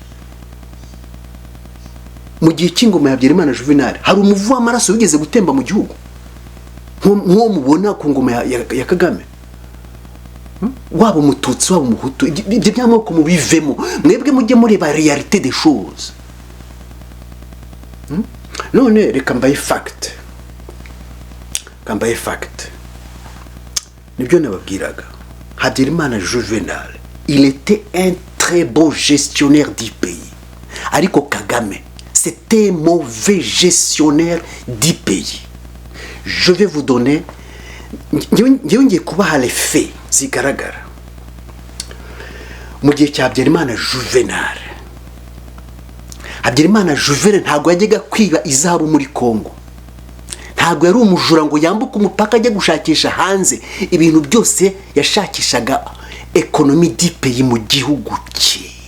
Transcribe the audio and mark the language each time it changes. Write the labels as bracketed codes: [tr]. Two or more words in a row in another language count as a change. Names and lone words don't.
[rw] Mu gihe cy'ingoma ya Habyarimana Juvenal hari umuvu w'amaraso wigeze gutemba mu gihugu nk'uwo mubona ku ngoma ya Kagame. Waba umututsi waba umuhutu, ibyo by'amoko mubivemo, mwebwe mujye mureba [fr] realite des choses. [rw] none reka mbaye fact nibyo nababwiraga. Habyarimana Juvenal, [fr] il était un très bon gestionnaire du pays, ariko Kagame c'était un mauvais gestionnaire du pays. Je vais vous donner, [rw] ngiye kubaha [fr] les faits [rw] zigaragara. Mu gihe cya Habyarimana Juvenal, ntabwo yajyaga kwiba izahabu muri Kongo, ntabwo yari umujura ngo yambuke umupaka ajya gushakisha hanze. Ibintu byose yashakishaga ekonomi [fr] du pays [rw] mu gihugu cye.